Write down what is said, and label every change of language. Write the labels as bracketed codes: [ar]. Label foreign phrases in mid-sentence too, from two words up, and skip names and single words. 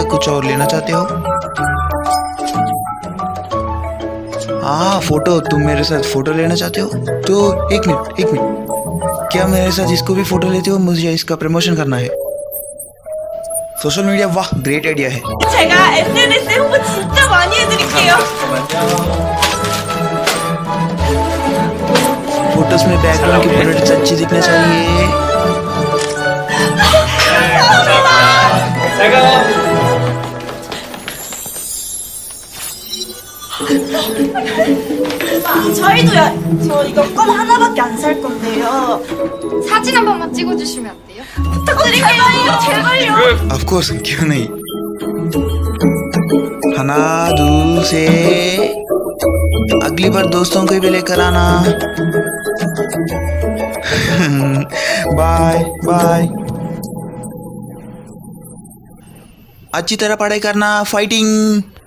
[hi] कुछ और लेना चाहते हो? हाँ, फोटो। तुम मेरे साथ फोटो लेना चाहते हो? तो एक मिनट। क्या मेरे साथ इसको भी फोटो लेते हो? मुझे इसका प्रमोशन करना है। [en] social media, [hi] वाह, [en] great idea [hi] है। [ko] 제가 SNS에 홍보 진짜 많이 해드릴게요. [hi] फोटोज में बैकग्राउंड की प्रोडक्ट्स अच्छी दिखनी चाहिए। [ko] 저희도요. 저 이거 껌 하나밖에 안 살 건데요. 사진 한 번만 찍어주시면 안 돼요? 부탁드릴게요. 제발요. [en] of course, [hi] क्यों नहीं। हना दूर से अगली बार दोस्तों को भी लेकर आना। [en] bye bye. [hi] अच्छी तरह पढ़ाई करना। फाइटिंग।